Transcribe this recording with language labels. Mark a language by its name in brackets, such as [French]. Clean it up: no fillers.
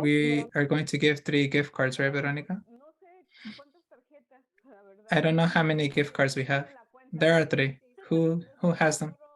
[English] We are going to give 3 gift cards, right, Veronica? [Spanish] No sé cuántas tarjetas, la verdad. [English] I don't know how many gift cards we have. There are 3. Who has them?